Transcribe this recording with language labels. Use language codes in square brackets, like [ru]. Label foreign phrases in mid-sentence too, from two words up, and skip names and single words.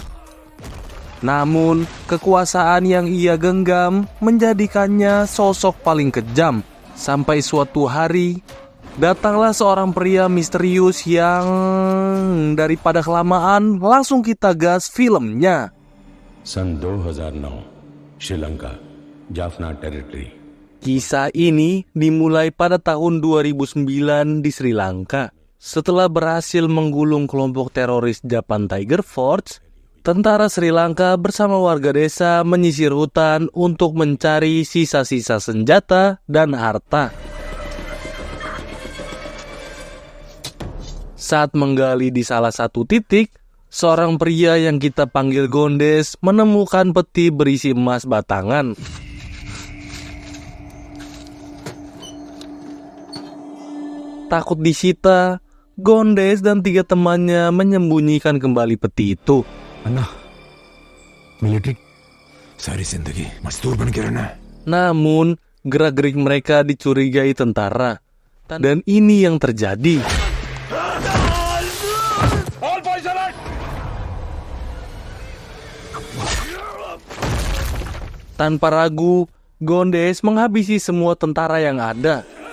[id] Namun, kekuasaan yang ia genggam menjadikannya sosok paling kejam. Sampai suatu hari, datanglah seorang pria misterius yang daripada kelamaan langsung kita gas filmnya. [hi] सन 2009, श्रीलंका, जाफना टेरिटरी. [id] Kisah ini dimulai pada tahun 2009 di Sri Lanka. Setelah berhasil menggulung kelompok teroris Japan Tiger Force, tentara Sri Lanka bersama warga desa menyisir hutan untuk mencari sisa-sisa senjata dan harta. Saat menggali di salah satu titik, seorang pria yang kita panggil Gondes menemukan peti berisi emas batangan. Takut disita, Gondes dan 3 temannya menyembunyikan kembali peti itu. [hi] अन्ना मिलिट्री सारी जिंदगी मजदूर बन के रहना है. [id] Namun, gerak-gerik mereka dicurigai tentara. Dan ini yang terjadi. Tanpa ragu, Gondes menghabisi semua tentara yang ada.